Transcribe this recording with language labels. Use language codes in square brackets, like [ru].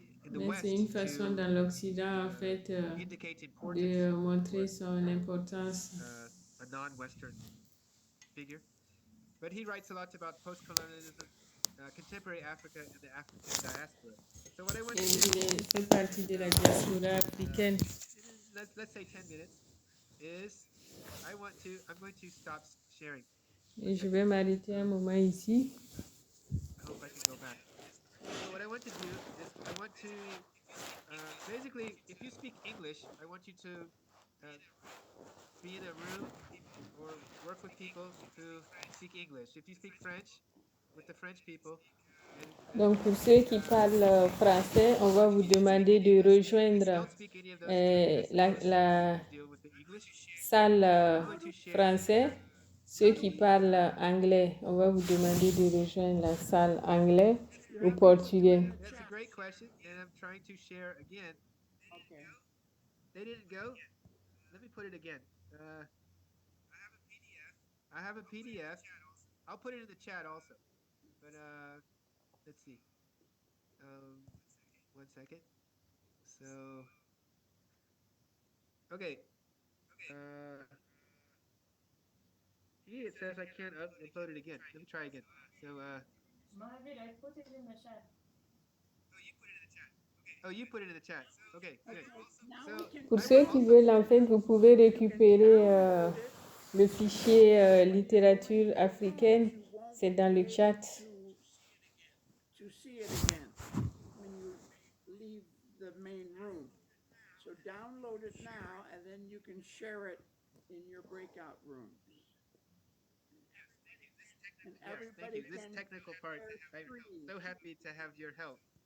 [fr] mais c'est une façon dans l'Occident en fait de montrer son importance. [en] A non-Western figure. But he writes a lot about post-colonialism, contemporary Africa, and the African diaspora. So what I want to do, [fr] il fait partie de la diaspora africaine. [en] Let's say 10 minutes, is I'm going to stop sharing. [fr] Et je vais m'arrêter un moment ici. [en] I hope I can go back. So what I want to do is I want to basically, if you speak English, I want you to be in a room or work with people who speak English. If you speak French, with the French people. [fr] Donc pour ceux qui parlent français, on va vous demander de rejoindre la salle française. Ceux qui parlent anglais, on va vous demander de rejoindre la salle anglais ou portugais. [en] That's a great question, and I'm trying to share again. Okay. They didn't go. Let me put it again. I have a PDF. I'll put it in the chat also. But let's see. 1 second. So, okay. Here it says I can't upload it again. Let me try again. So, Mahavir, I put it in the chat. Oh, you put it in the chat. Okay, good. [fr] Pour ceux qui veulent, en fait, vous pouvez récupérer le fichier littérature africaine. C'est dans le chat. [en] To see it again when you leave the main room. So download it now, and then you can share it in your breakout rooms. And everybody thank you. This technical part, I'm so happy to have your help.